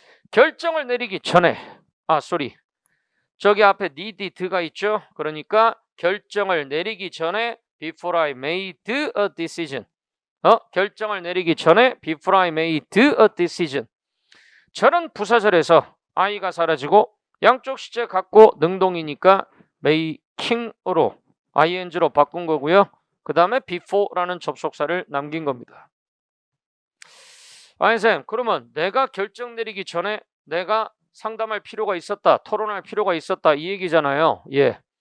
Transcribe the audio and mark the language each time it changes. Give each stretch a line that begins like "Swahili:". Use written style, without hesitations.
Korean: 결정을 내리기 전에, 저기 앞에 need가 있죠. 그러니까 결정을 내리기 전에
English: before I made a decision.
Korean: 결정을 내리기 전에
English: before I made a decision.
Korean: 저는 부사절에서 I가 사라지고 양쪽 시제 갖고 능동이니까 making으로 ing로 바꾼 거고요. 그 다음에 before라는 접속사를 남긴 겁니다. 아니 쌤, 그러면 내가 결정 내리기 전에 내가 상담할 필요가 있었다, 토론할 필요가 있었다, 이 얘기잖아요. 예.